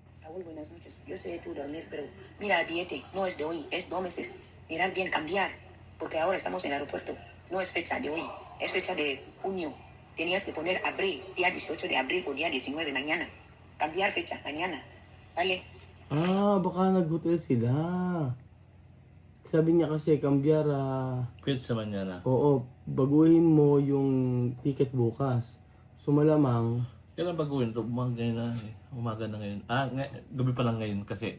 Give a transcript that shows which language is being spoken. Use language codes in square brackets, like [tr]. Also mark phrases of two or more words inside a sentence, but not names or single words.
[es] Raúl, buenas noches. Yo sé tú dormir, pero mira, billete, no es de hoy, es 2 meses. Mirar bien, cambiar, porque ahora estamos en el aeropuerto. No es fecha de hoy, es fecha de junio. Tenías que poner abril, día 18 de abril o día 19 mañana. Cambiar fecha, mañana. ¿Vale? [tl] Baka nag-hotel sila. Sabi niya kasi, Cambiara, [es] Pizza manana. [tl] oo, baguhin mo yung ticket bukas. So malamang, Kailan baguhin ito? Umaga na ngayon. Gabi pa lang ngayon kasi.